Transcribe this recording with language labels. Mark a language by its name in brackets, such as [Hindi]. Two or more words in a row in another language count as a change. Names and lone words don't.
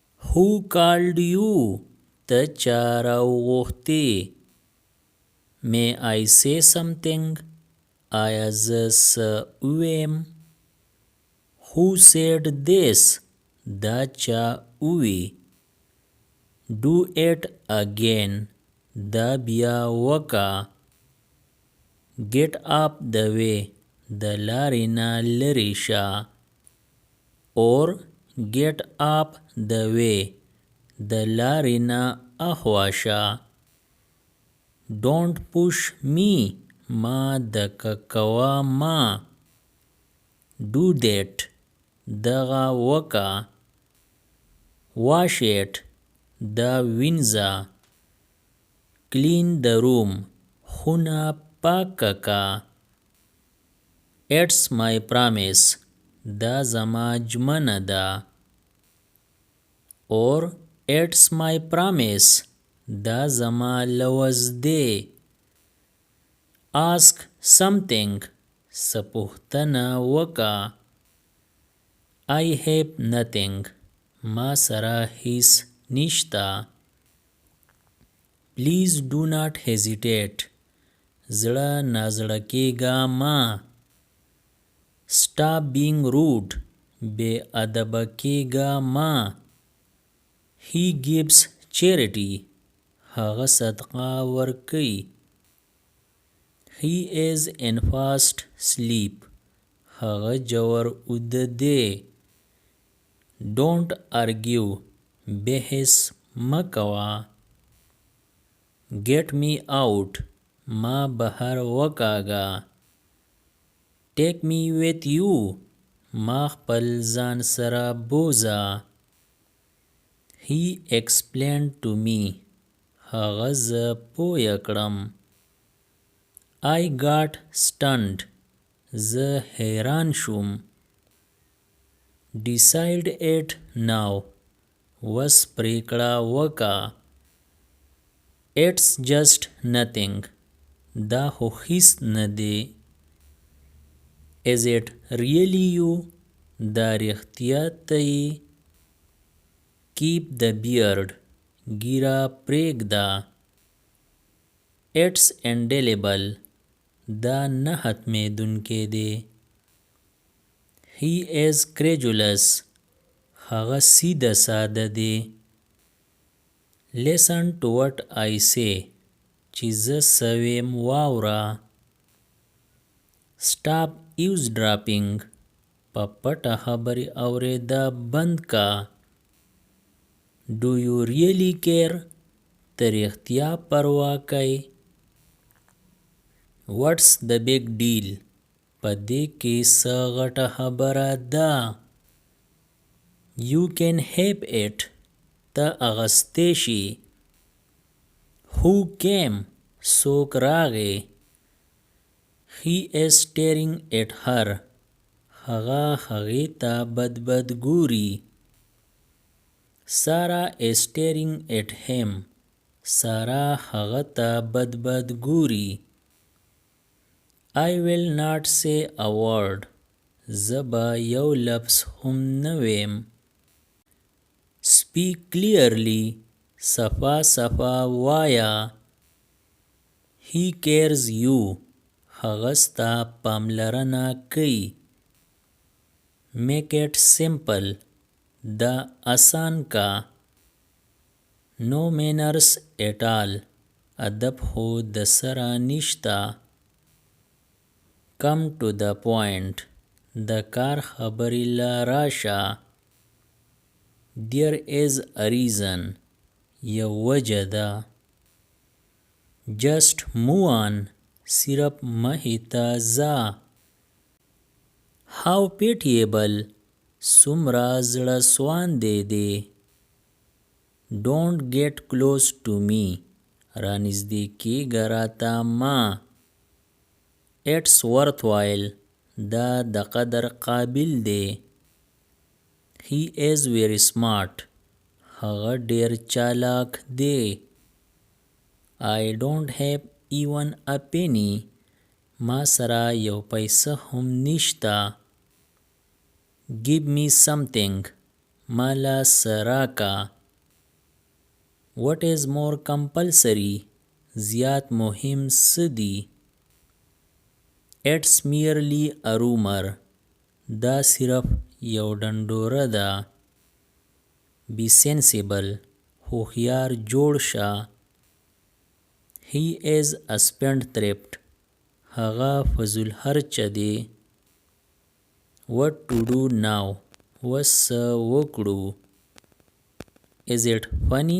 [English] Who called you? [Pashto] ته چا راوغوښتې. [English] May I say something? [Pashto] آیا زه څه ووایم؟ [English] Who said this? [Pashto] دا چا ووی. [English] Do it again. [Pashto] دا بیا وکا. [English] Get up the way. [Pashto] د لارې نه لرې شه. [English] Or get up the way. [Pashto] د لارې نه اخوا شه. [English] Don't push me. [Pashto] ما دکه کوه ما. [English] Do that. [Pashto] دغه وکا. [English] Wash it. [Pashto] دا وینځه. [English] Clean the room. [Pashto] خونه پاکه کا. [English] It's my promise. [Pashto] دا زما ژمنه ده. [English] Or it's my promise. [Pashto] دا زما لوز دی. [English] Ask something. [Pashto] څه پوښتنه وکا. [English] I have nothing. [Pashto] ما سره هیڅ نشته. [English] Please do not hesitate. [Pashto] زړه نازړه کېږه ما. [English] Stop being rude. [Pashto] بې ادبه کېږه ما. [English] He gives charity. [Pashto] هغه صدقه ورکوي. [English] He is in fast sleep. [Pashto] هغه جوور ویده دی. [English] Don't argue. [Pashto] بحث مه کوه. [English] Get me out. [Pashto] ما بهر وکاږه. [English] Take me with you. [Pashto] ما خپل ځان سره بوځه. [English] He explained to me. [Pashto] هغه زه پوه کړم. [English] I got stunned. [Pashto] زه حیران شوم. [English] Decide it now. [Pashto] وس پریکړه وکا. [English] It's just nothing. [Pashto] دا خو هیڅ نه دی. [English] Is it really you? [Pashto] دا رښتیا ته یې. [English] Keep the beard. [Pashto] ږیره پرېږده. [English] It's indelible. [Pashto] دا نه ختمېدونکی دی. [English] He is credulous. [Pashto] هغه سیده ساده دی. [English] Listen to what I say. [Pashto] چې زه څه ویم واوره. [English] Stop eavesdropping. [Pashto] په پټه خبرې اورېده بند کا. [English] Do you really care? [Pashto] ته رښتیا پروا کوې. [English] What's the big deal? [Pashto] په دې کې څه غټه خبره ده. [English] You can have it. [Pashto] ته اغستی شي. [English] Who came? [Pashto] څوک راغی. [English] He is staring at her. [Pashto] هغه هغې ته بد بد ګوري. [English] Sarah is staring at him. [Pashto] سارا هغه ته بد بد ګوري. [English] I will not say a word. [Pashto] زه به یو لفظ هم نه ویم. [English] Speak clearly. [Pashto] صفا صفا وایا. [English] He cares you. [Pashto] هغه ستا پاملرنه کوي. [English] Make it simple. [Pashto] دا آسان کا. [English] No manners at all. [Pashto] ادب خو د سره نشته. [English] Come to the point. [Pashto] د کار خبرې له راشه. [English] There is a reason. [Pashto] یو وجه ده. [English] Just move on. [Pashto] صرف مخې ته ځه. [English] How pitiable. [Pashto] څومره زړه سواندی دی. [English] Don't get close to me. [Pashto] رانږدې کېږه راته ما. [English] It's worthwhile. [Pashto] دا د قدر قابل دی. [English] He is very smart. [Pashto] هغه ډېر چالاک دی. [English] I don't have even a penny. [Pashto] ما سره یو پیسه هم نشته. [English] Give me something. [Pashto] مالا څه راکه. [English] What is more compulsory? [Pashto] زیات مهم څه دي؟ [English] It's merely a rumor. [Pashto] دا صرف یو ډنډوره ده. [English] Be sensible. [Pashto] هوښیار جوړ شه. [English] He is a spendthrift. [Pashto] هغه فضول خرچه دی. [English] What to do now? [Pashto] وس وکړو. [English] Is it funny?